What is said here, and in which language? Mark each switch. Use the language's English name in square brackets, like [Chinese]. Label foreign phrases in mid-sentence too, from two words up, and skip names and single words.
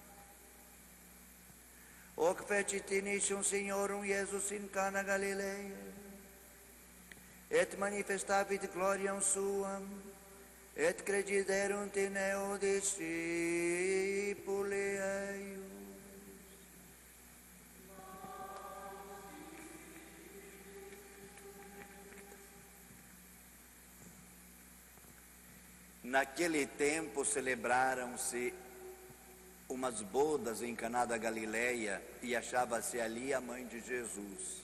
[Latin] Hoc fecit initium Signorum Iesus in Cana Galileae, et manifestavit gloriam suam, et crediderunt in eo discipuli eius. [Portuguese] Naquele tempo celebraram-se umas bodas em Caná da Galileia e achava-se ali a mãe de Jesus.